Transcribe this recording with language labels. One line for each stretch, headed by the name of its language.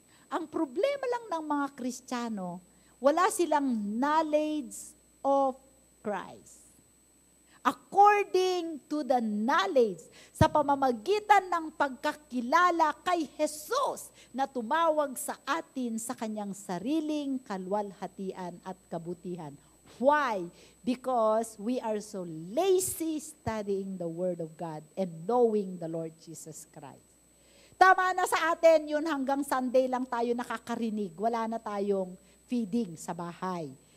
Filipino: Ang problema lang ng mga Kristiyano, wala silang
English: knowledge of Christ. According to the knowledge,
Filipino: sa pamamagitan ng pagkakilala kay Jesus na tumawag sa atin sa kanyang sariling kaluwalhatian at kabutihan.
English: Why? Because we are so lazy studying the Word of God and knowing the Lord Jesus Christ.
Filipino: Tama na sa atin yun, hanggang Sunday lang tayo nakakarinig. Wala na tayong feeding sa bahay.